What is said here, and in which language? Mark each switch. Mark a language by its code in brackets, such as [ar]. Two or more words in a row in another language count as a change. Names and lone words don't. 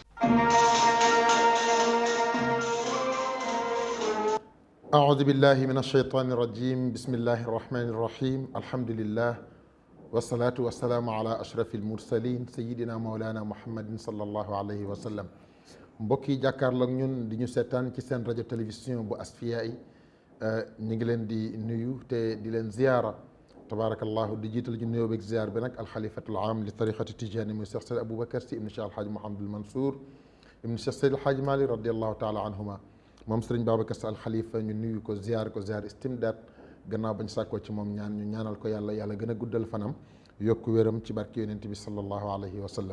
[ar] أعوذ بالله من الشيطان الرجيم. بسم الله الرحمن الرحيم. الحمد لله والصلاة والسلام على أشرف المرسلين سيدنا مولانا محمد صلى الله عليه وسلم. [wo] mbokk yi jàkkaarloog ñun di ñu seetaan ci seen rajo télévision bu Asfiyahi ñu ngi leen di nuyu te di leen ziyaara tabaarakallahu di jiital ci nuyoo beeg ziyaar bi nag [ar] الخليفة العام للطريقة التجانية [wo] muy Cheikh Seydi Aboubacar Sy ibnu Cheikh Alxaaji Mouhamadul Mansour ibnu Cheikh Seydi Alxaaji Maalik [ar] رضي الله تعالى عنهما [wo] moom Sëriñ Babacar Sy alxalifa ñu nuyu ko ziyaar istimdaad gannaaw bañ sàkkoo ci moom ñaan ñu ñaanal ko yàlla gën a guddal fanam yokku wéram ci barke yonent bi [ar] صلى الله عليه وسلم.